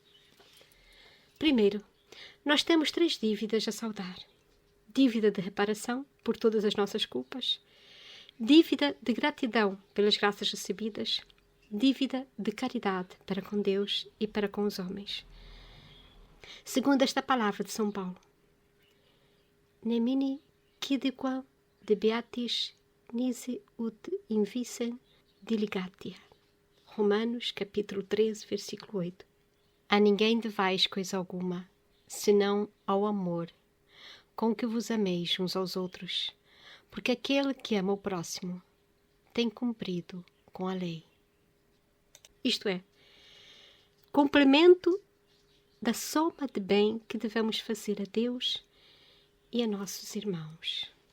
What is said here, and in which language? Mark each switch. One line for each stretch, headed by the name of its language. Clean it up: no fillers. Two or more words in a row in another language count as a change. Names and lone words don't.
Portuguese: Primeiro, nós temos 3 dívidas a saldar. Dívida de reparação por todas as nossas culpas, dívida de gratidão pelas graças recebidas, dívida de caridade para com Deus e para com os homens. Segundo esta palavra de São Paulo,
Latin: Nemini quidquam de beatis nisi ut invicem diligatia.
Portuguese: Romanos, capítulo 13, versículo 8. A ninguém devais coisa alguma, senão ao amor, com que vos ameis uns aos outros, porque aquele que ama o próximo tem cumprido com a lei. Isto é, complemento da soma de bem que devemos fazer a Deus e a nossos irmãos.